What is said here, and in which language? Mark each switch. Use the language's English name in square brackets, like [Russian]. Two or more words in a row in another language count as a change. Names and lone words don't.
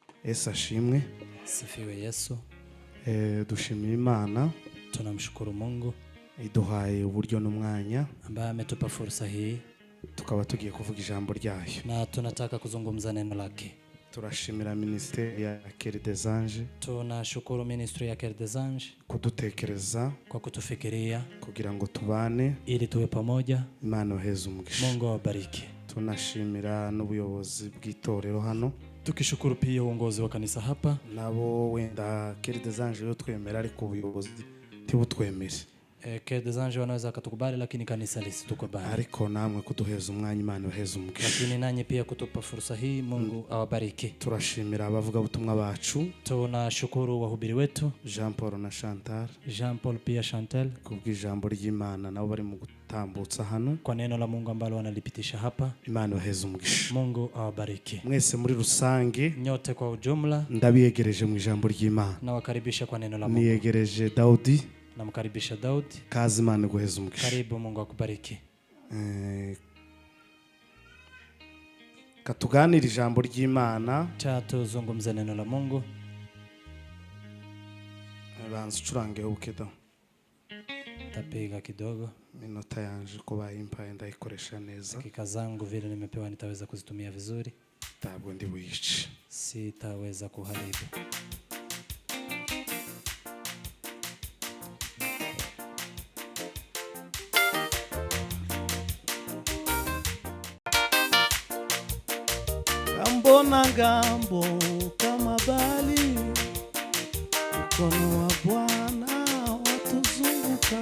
[Rundi] Esa shimwe. [Swahili] Sifiwe Yesu. [Rundi] Dushimira Imana. [Swahili] Tunamshukuru Mungu [Rundi] iduhaye uburyo n'umwanya [Swahili] ambaye ametupa fursa hii [Rundi] tukaba tugiye kuvuga ijambo ryayo. [Swahili] Na tunataka kuzungumza neno lake. [Rundi] Turashimira ministeri ya Cœur des Anges. [Swahili] Tunashukuru ministry ya Cœur des Anges [Rundi] kudutekereza, [Swahili] kwa kutufikiria [Rundi] kugira ngo tubane [Swahili] ili tuwe pamoja. [Rundi] Imana iheze umugisha. [Swahili] Mungu awabariki. [Rundi] Tunashimira n'ubuyobozi bw'itorero hano. [Swahili] Tukishukuru pia uongozi wa kanisa hapa. [Rundi] Nabo wenda Cœur des Anges yo twemera ariko ubuyobozi tibutwemere. [Swahili] Cœur des Anges wanaweza kutukubali lakini kanisa lisitukubali. [Rundi] Ariko namwe kuduheza umwanya Imana iheze umugisha. [Swahili] Lakini nanyi pia kutupa fursa hii Mungu awabariki. [Rundi] Turashimira abavuga butumwa bacu. [Swahili] Tunashukuru wahubiri wetu [Rundi] Jean Paul na Chantal. [Swahili] Jean Paul pia Chantal [Rundi] kubw'ijambo ry'Imana nabo bari mu gutambutsa hano. [Swahili] Kwa neno la Mungu ambalo wanalipitisha hapa. [Rundi] Imana iheze umugisha. [Swahili] Mungu awabariki. [Rundi] Mwese muri rusange [Swahili] nyote kwa ujumla [Rundi] ndabiyegereje mu ijambo ry'Imana. [Swahili] Na wakaribisha kwa neno la Mungu. [Rundi] Niyegereje Daudi. [Swahili] Namkaribisha Daudi. [Rundi] Kazi Imana guheza umugisha. [Swahili] Karibu, Mungu akubariki. [Rundi] Katuganira ijambo ry'Imana. [Swahili] Tuzungumze neno la Mungu. [Rundi] Banza ucurange ukedo. [Swahili] Tapiga kidogo. [Rundi] Minota yanje kuba impaye ndayikoresha neza. [Swahili] Dakika zangu vile nimepewa nitaweza kuzitumia vizuri. [Rundi] Ntabwo ndi buyice. [Swahili] Sitaweza kuharibu. Gambo na gambo kama bali, mkono wa Bwana watuzunguka.